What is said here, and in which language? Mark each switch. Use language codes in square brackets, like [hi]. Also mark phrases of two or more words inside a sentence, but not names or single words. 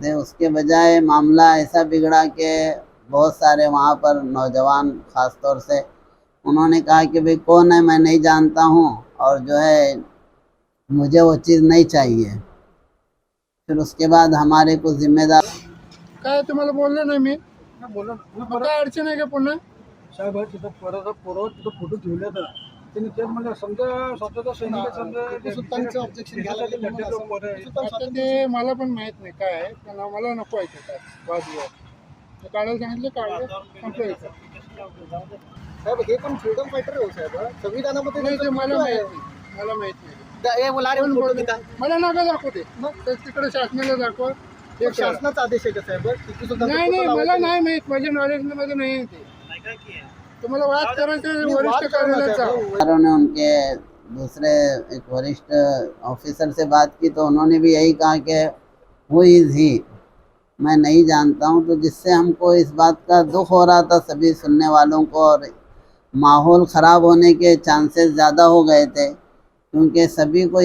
[ur] اس کے بجائے معاملہ ایسا بگڑا کہ بہت سارے وہاں پر نوجوان خاص طور سے انہوں نے کہا کہ بھئی کون ہے، میں نہیں جانتا ہوں، اور جو ہے مجھے وہ چیز نہیں چاہیے۔ پھر اس کے بعد ہمارے کچھ ذمہ دار [mr] काय तुम्हाला बोललो नाही मी मग काय अडचण आहे का पुन्हा साहेब तिथं परत तिथं फोटो ठेवले तर त्यांनी तेच म्हणजे समजा स्वतःचा सैनिक समजा ऑब्जेक्शन आता ते मला पण माहित नाही काय आहे, पण मला नको आहे ते काय वादविवाद ते काढायला सांगितलं काढलं संपलं इथं. साहेब हे पण [en] freedom fighter [mr] आहे साहेब संविधानामध्ये नाही ते मला माहित नाही, मला माहित नाही. हे बोला कोण बोलतो? मला नका दाखवू ते, मग ते तिकडे शासनाला दाखवा. एक शासनाचा आदेश आहे का साहेब टिपू सुलतान नाही नाही मला नाही माहित, माझ्या नॉलेजमध्ये नाही आहे ते. तुम्हाला वाद करायचं वरिष्ठ कार्यालयात जा. [ur] والوں نے ان کے دوسرے ایک وریشٹ آفیسر سے بات کی، تو انہوں نے بھی یہی کہا کہ [en] who is he, [ur] میں نہیں جانتا ہوں، تو جس سے ہم کو اس بات کا دکھ ہو رہا تھا سبھی سننے والوں کو، اور ماحول خراب ہونے کے چانسز زیادہ ہو گئے تھے، کیونکہ سبھی کو